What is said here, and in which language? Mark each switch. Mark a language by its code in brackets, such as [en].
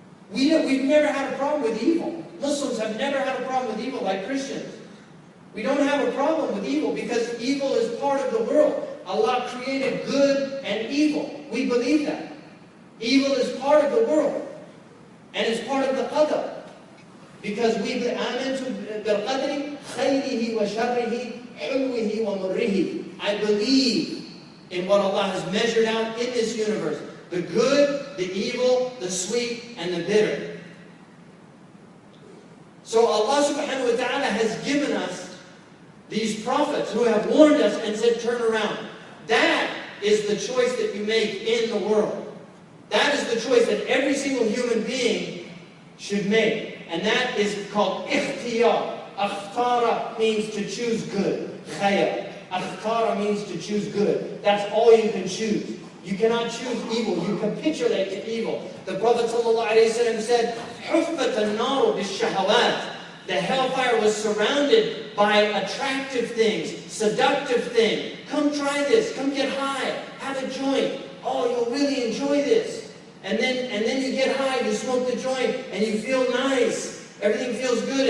[en] We've never had a problem with evil. Muslims have never had a problem with evil like Christians. We don't have a problem with evil because evil is part of the world. Allah created good and evil. We believe that. Evil is part of the world. And it's part of the qadr. Because we [ar] آمنت بالقدر خيره وشره حلوه ومره. [en] I believe in what Allah has measured out in this universe. The good, the evil, the sweet, and the bitter. So Allah subhanahu wa ta'ala has given us these prophets who have warned us and said, turn around. That is the choice that you make in the world. That is the choice that every single human being should make. And that is called ikhtiyar. Akhtara means to choose good. Khayr. Akhtara means to choose good. That's all you can choose. You cannot choose evil. You capitulate to evil. The Prophet ﷺ said, [ar] حُفَّةَ النَّارُ بِالشَّهَوَاتِ. [en] The hellfire was surrounded by attractive things, seductive things. Come try this. Come get high. Have a joint. Oh, you'll really enjoy this. And then you get high, you smoke the joint, and you feel nice. Everything feels good.